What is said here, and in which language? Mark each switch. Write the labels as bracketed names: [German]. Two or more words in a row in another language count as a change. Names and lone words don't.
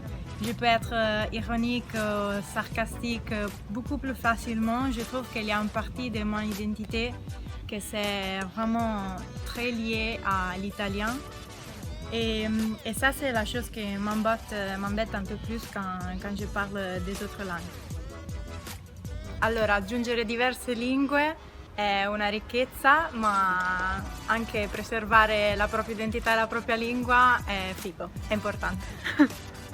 [French] Je peux être ironique, sarcastique beaucoup plus facilement. Je trouve qu'il y a une partie de mon identité que c'est vraiment très lié à l'italien. Et ça, c'est la chose qui m'embête un peu plus quand je parle des autres langues. [Italian] Allora, aggiungere diverse lingue è una ricchezza, ma anche preservare la propria identità e la propria lingua è figo, è importante.